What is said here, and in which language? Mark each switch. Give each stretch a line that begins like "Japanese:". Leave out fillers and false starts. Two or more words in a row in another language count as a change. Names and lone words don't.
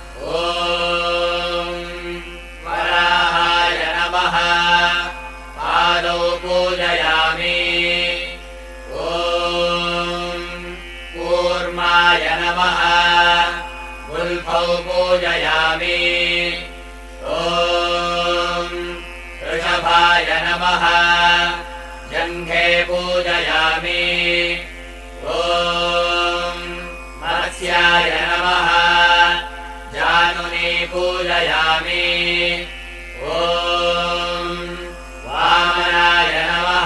Sanskrit: ઓમ વરાહાય નમઃ. પાદૌ પૂજયામિ. ઓમ કૂર્માય નમઃ. ગુલ્ફૌ પૂજયામિ. ઓમ ऋषभाय नमः. जङ्घे पूजयामि. ॐ मत्स्याय नमः. जानुनी पूजयामि. ॐ वामनाय नमः.